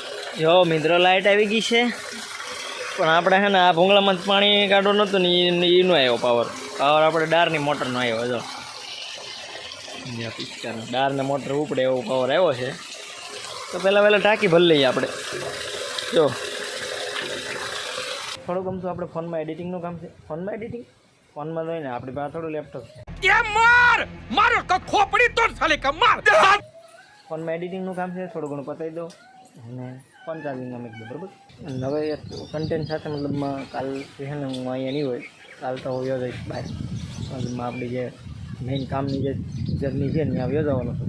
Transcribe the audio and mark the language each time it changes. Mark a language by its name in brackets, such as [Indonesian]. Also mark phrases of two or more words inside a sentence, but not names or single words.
[Gujarati] જો મિત્રો લાઇટ આવી ગઈ છે, પણ આપણે છે ને આ ભૂંગળામાં જ પાણી કાઢવું નહોતું ને એનો આવ્યો પાવર આપણે ડારની મોટરનો આવ્યો. જો ડારને મોટર ઉપડે એવો પાવર આવ્યો છે. તો પહેલાં ટાંકી ભરી લઈએ આપણે. જો થોડું ગમતું આપણે ફોનમાં એડિટિંગનું કામ છે. ફોનમાં એડિટિંગ ફોનમાં તો ને આપણી પાસે થોડું લેપટોપ છે. [Hindi] ये मार मारो का खोपड़ी तोड़ साले का मार. [Gujarati] ફોનમાં એડિટિંગનું કામ છે, થોડું ઘણું પતાવી દો અને ફોન ચાર્જિંગમાં મૂકી દો, બરાબર. અને હવે કન્ટેન્ટ સાથે મતલબમાં કાલ છે ને હું અહીંયા નહીં હોય, કાલ તો હું યોજાઈશ બહાર. મતલબમાં આપણી જે મેઇન કામની જે જર્ની છે ને ત્યાં યોજાવાનું છે.